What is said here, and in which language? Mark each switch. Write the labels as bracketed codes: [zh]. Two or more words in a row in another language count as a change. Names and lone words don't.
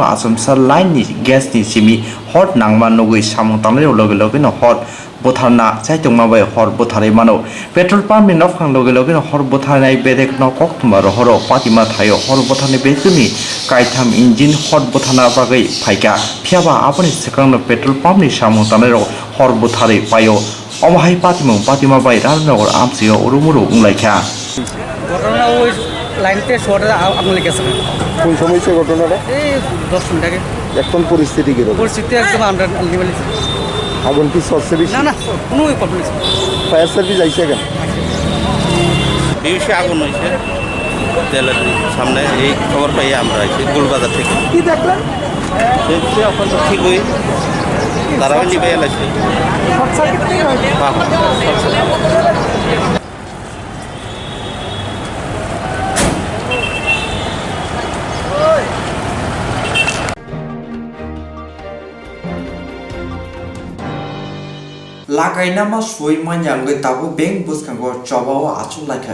[trp] आसामसा लाइननि ग्यासनि सिमी हट नांमा नगै सामुं तानायाव लगे लगेनो हट बोथारना चाइतंमा बाय हर बोथारै मानो पेट्रोल पाम्पनि नफां लगे लगेनो हर बोथारनाय बेदेक न कोक्तमा रहरो पातिमा थायो हर बोथारनि बेजुनि काइथाम इंजिन हट बोथारना बागै फाइका फियाबा आपनि सेकांनो पेट्रोल पाम्पनि सामुं तानायाव हर बोथारै पायो अमाहाय पातिमा बाय राजनगर आमसियो उरुमुरु उंलाइखा [bn] ঘটনা ওই লাইনতে শর্টে আগুন লেগেছে। কোন সময় সে ঘটনাটা? এই 10 মিনিট আগে। এখন পরিস্থিতি কি রকম? পরিস্থিতি একদম আমরা লেভেলে। আগুন কি সরছে বেশি? না কোনো প্রবলেম নেই। ফায়ার সার্ভিস আইছে কেন? বেশি আগুন হয়েছে তেলের সামনে, এই খবর পাই আমরা আইছি গোলবাজার থেকে। কি দেখলেন? সে এখন তো ঠিক হই তারা নিবে এলাইছে। [en] short circuit [bn] থেকে হয়েছে? [trp] लागायनामा सुइ मान्यांगै ताबो बेंक बुसखांगो जबाव आचुलायखा